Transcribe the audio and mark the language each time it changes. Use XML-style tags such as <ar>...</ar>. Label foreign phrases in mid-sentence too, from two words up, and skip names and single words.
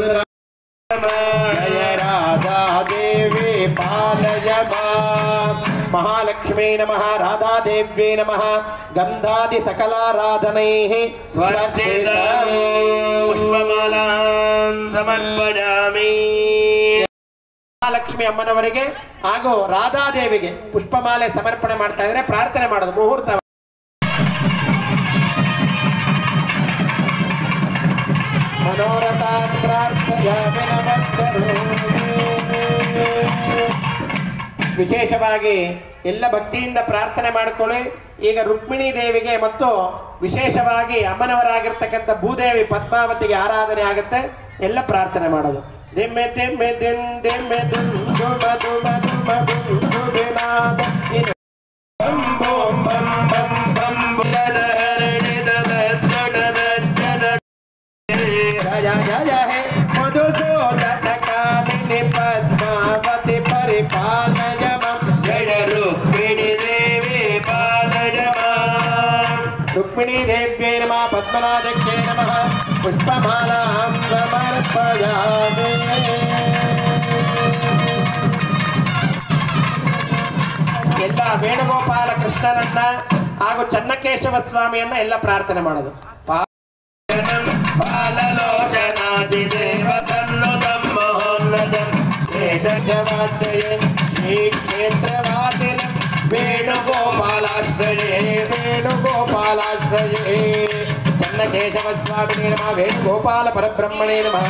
<sa>जय राधा देवी पालय मां। महालक्ष्मी नमः, राधा देव्यै नमः। गंधादि सकलाराधनैः स्वच्छेदं पुष्पमालां समर्पयामि।</sa> <kn>महालक्ष्मी अಮ್ಮನವರಿಗೆ ಹಾಗೂ ರಾಧಾದೇವಿಗೆ ಪುಷ್ಪಮಾಲೆ ಸಮರ್ಪಣೆ ಮಾಡ್ತಾ ಇದ್ದಾರೆ. ಪ್ರಾರ್ಥನೆ ಮಾಡೋದು ಮುಹೂರ್ತ.</kn> <sa>मनोरथान् प्रार्थयामि</sa> <kn>ವಿಶೇಷವಾಗಿ ಎಲ್ಲ ಭಕ್ತಿಯಿಂದ ಪ್ರಾರ್ಥನೆ ಮಾಡಿಕೊಳ್ಳಿ. ಈಗ ರುಕ್ಮಿಣಿ ದೇವಿಗೆ ಮತ್ತು ವಿಶೇಷವಾಗಿ ಅಮ್ಮನವರಾಗಿರ್ತಕ್ಕಂಥ ಭೂದೇವಿ ಪದ್ಮಾವತಿಗೆ ಆರಾಧನೆ ಆಗುತ್ತೆ. ಎಲ್ಲ ಪ್ರಾರ್ಥನೆ ಮಾಡೋದು. ದಿಮ್ಮೆ ದಿಮ್ಮೆ ದಿನ್ ದಿಮ್ಮೆ ದಿನ್ ದುಮ ದುಮ ದುಮ ದುಮ್ ದುಬಿನಾದ ಬಂ ಬಂ ಬಂ ಬಂ ಬಂ ಬುಲದ</kn> <sa>जय जय हे मधुसूदन कामिनी पद्मावती परिपालय मां। जय रुक्मिणी देवी पालय मां। रुक्मिणी देव्यै नमः, पद्मनाभ्यै नमः। पुष्पमालां समर्पयामि।</sa> <kn>ಎಲ್ಲ ವೇಣುಗೋಪಾಲ ಕೃಷ್ಣನನ್ನ ಹಾಗೂ ಚನ್ನಕೇಶವ ಸ್ವಾಮಿಯನ್ನ ಎಲ್ಲ ಪ್ರಾರ್ಥನೆ ಮಾಡೋದು.</kn> <sa>बाललोचनादिदेव सन्नुतं महोन्नतं श्रेष्ठवाद्यये श्रीक्षेत्रवासिनं वेणुगोपालाश्रये वेणुगोपालाश्रये। चन्नकेशव स्वामिने नमः, वेणुगोपाल परब्रह्मणे नमः।</sa>